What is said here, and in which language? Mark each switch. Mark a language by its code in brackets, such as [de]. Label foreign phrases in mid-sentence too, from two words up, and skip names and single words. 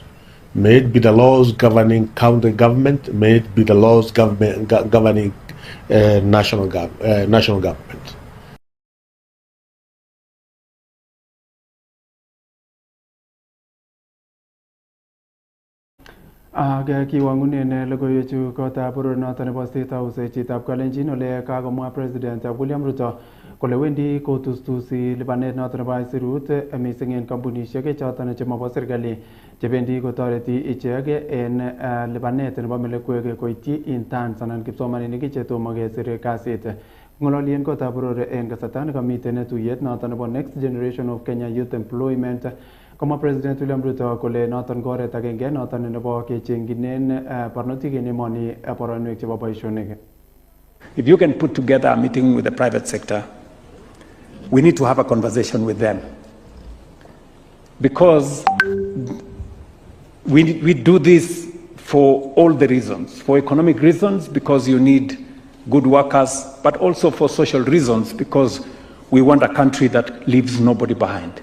[en] May it be the laws governing county government, may it be the laws governing national government. [kln] Aga kiwangunen logoiwechu kotab boror noton nebo State House chitab Kalenjin ole kagomwa President William Ruto kole wendi kotustusi lipanet noton nebo aisurut mising en kampunisiek choton chemobo serikali chebendi kotoreti ichek en lipanet nebo melekwek koityi interns anan kipsomaninik chetomo kesir kasit. Ng'ololien kotab boror en kasarta nekamiten tuyet noton nebo Next Generation of Kenya Youth Employment Koma President William Ruto kole noton goret agenge noton nebo kechengginen barnotik en emoni boroinwek chebo boisionik. [en] If you can put together a meeting with the private sector, we need to have a conversation with them. Because we do this for all the reasons. For economic reasons, because you need good workers, but also for social reasons, because we want a country that leaves nobody behind.